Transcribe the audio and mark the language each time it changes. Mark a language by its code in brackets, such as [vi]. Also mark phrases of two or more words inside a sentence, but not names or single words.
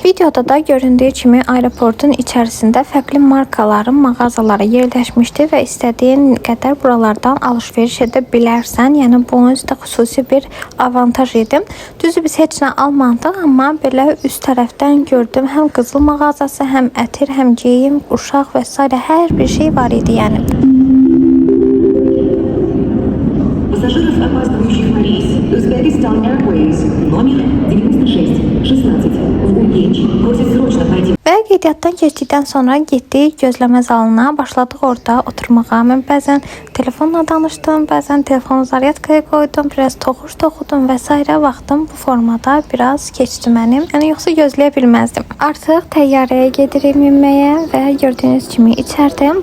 [az] Videoda da göründüyü kimi aeroportun içərisində fərqli markaların mağazaları yerləşmişdi və istədiyin qədər buralardan alış-veriş edə bilərsən. Yəni bu özü də xüsusi bir avantaj idi. Düzdür, biz heç nə almadıq, amma belə üst tərəfdən gördüm. Həm qızıl mağazası, həm ətir, həm geyim, uşaq və s. hər bir şey var idi yəni. [ru] Пассажиров, опаздывающих на рейс Uzbekistan Airways номер 9616 в Ульяновске просит срочно пройти. [az] Və qeydiyyatdan keçdikdən sonra getdik gözləmə zalına, başladıq orada oturmağa. Mən bəzən telefonla danışdım, bəzən telefonu zaryadkaya qoydum, biraz toxuş toxudum və s. vaxtım bu formada biraz keçdi mənim. Yəni yoxsa gözləyə bilməzdim. Artıq təyyarəyə gedirik minməyə və gördüyünüz kimi içərdəyim.